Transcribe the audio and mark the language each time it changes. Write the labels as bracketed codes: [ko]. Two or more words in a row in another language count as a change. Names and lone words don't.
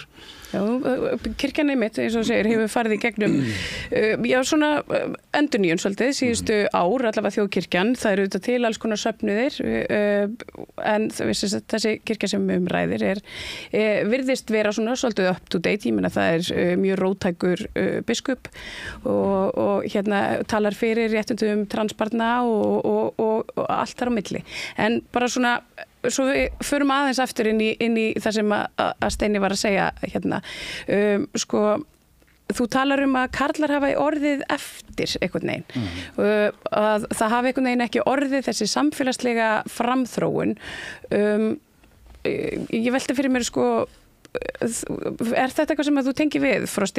[is] Já, kirkjan einmitt, eins og segir, hefur farið í gegnum svona endurnýjun svolítið, síðustu ár, allavega þjóðkirkjan, það eru auðvitað til alls konar söfnuðir en þessi kirkja sem ræðir virðist vera svona svolítið [en] up to date, [is] ég meina það mjög róttækur biskup og talar fyrir réttindum transbarna og allt þar á milli, en bara svona svo við förum aðeins aftur inn í það sem að Steini var að segja þú talar að karlar hafa orðið eftir einhvern veginn að það hafi einhvern veginn ekki orðið þessi samfélagslega framþróun ég velti fyrir mér þetta eitthvað sem að þú tengir við, Frosti?